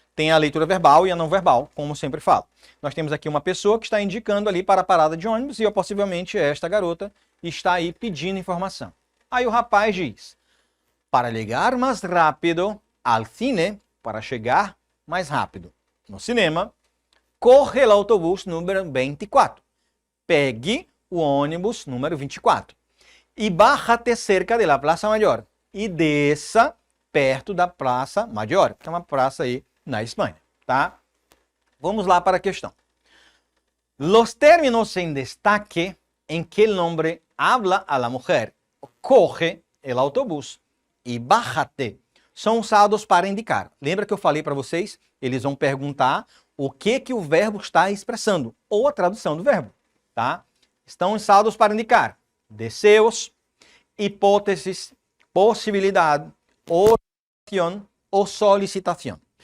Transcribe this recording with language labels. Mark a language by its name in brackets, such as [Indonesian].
[Portuguese] Tem a leitura verbal e a não verbal, como sempre falo. Nós temos aqui uma pessoa que está indicando ali para a parada de ônibus e possivelmente esta garota está aí pedindo informação. Aí o rapaz diz, para chegar mais rápido ao cine, para chegar mais rápido no cinema, corre o autobus número 24. Pegue o ônibus número 24. [Spanish] E bájate cerca de la Plaza Mayor. [Portuguese] E desça perto da Praça Maior, que é uma praça aí na Espanha, tá? Vamos lá para a questão. [Spanish] Los términos en destaque en que el hombre habla a la mujer, corre el autobús e bájate, [Portuguese] são usados para indicar. Lembra que eu falei para vocês? Eles vão perguntar o que o verbo está expressando, ou a tradução do verbo, tá? Estão usados para indicar desejos, hipóteses, possibilidade, oração ou solicitação.